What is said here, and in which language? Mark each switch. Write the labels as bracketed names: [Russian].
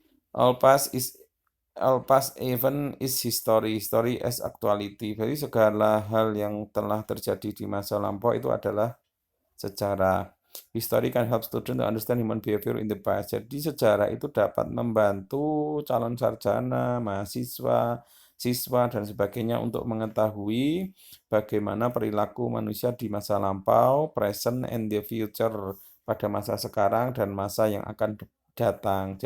[English] All past event is history as actuality. [Indonesian] Jadi segala hal yang telah terjadi di masa lampau itu adalah sejarah. [English] History can help students to understand human behavior in the past. [Indonesian] Jadi sejarah itu dapat membantu calon sarjana, mahasiswa, siswa, dan sebagainya untuk mengetahui bagaimana perilaku manusia di masa lampau, [English] present, and the future, [Indonesian] pada masa sekarang dan masa yang akan datang.